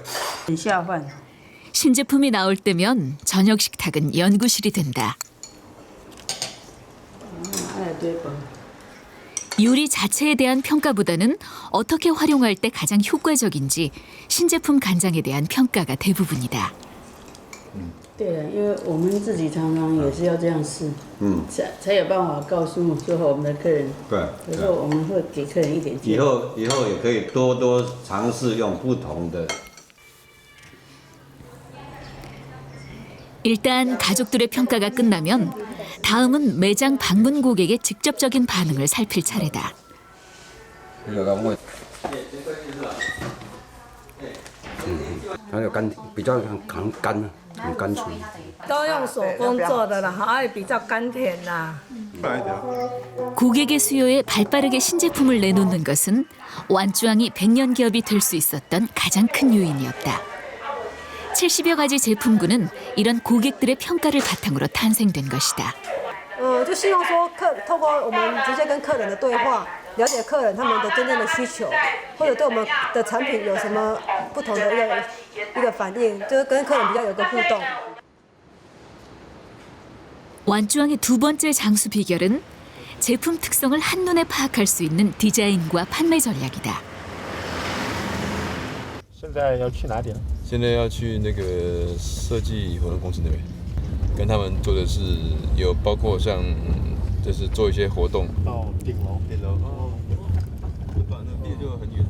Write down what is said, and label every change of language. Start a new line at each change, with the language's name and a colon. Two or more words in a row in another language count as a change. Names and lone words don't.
Chinese: 很下饭。
Korean: 신제품이 나올 때면 저녁 식탁은 연구실이 된다.
Chinese: 哎，对吧？
Korean: 요리 자체에 대한 평가보다는 어떻게 활용할 때 가장 효과적인지 신제품 간장에 대한 평가가 대부분이다.
Chinese: 对了，因为我们自己常常也是要这样试，才有办法告诉我们的客人。对，有时候我们会给客人一点建议。以后也可以多尝试用不同的。
Korean: 일단 가족들의 평가가 끝나면 다음은 매장 방문 고객의 직접적인 반응을 살필 차례다.
Chinese: 都用手工做的啦，还比较甘甜呐。
Korean: 고객의 수요에 발빠르게 신제품을 내놓는 것은 완주왕이 100년 기업이 될 수 있었던 가장 큰 요인이었다. 70여 가지 제품군은 이런 고객들의 평가를 바탕으로 탄생된 것이다.
Chinese: 就希望说透过我们直接跟客人的对话，了解客人他们的真正的需求，或者对我们的产品有什么不同的一个反应，就是跟客人比较有个互动。
Korean: 완주왕의 두 번째 장수 비결은 제품 특성을 한눈에 파악할 수 있는 디자인과 판매 전략이다.
Chinese: 现在要去哪里了？现在要去那个设计活动公司那边，跟他们做的是有包括像就是做一些活动。到顶楼哦。把那个店就很远。